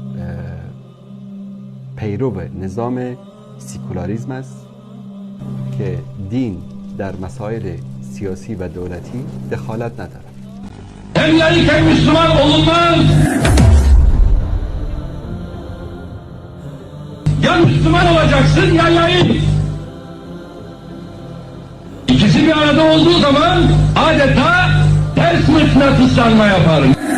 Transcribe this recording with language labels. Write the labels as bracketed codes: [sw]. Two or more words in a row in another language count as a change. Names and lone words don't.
[fa] پیرو نظام سیکولاریسم است که دین در مسائل سیاسی و دولتی دخالت ندارد. [tr] Hem که Müslüman olunmaz. Ya Müslüman olacaksın ya laik. İkisi bir arada olduğu zaman adeta ters mıknatıslanma yaparım.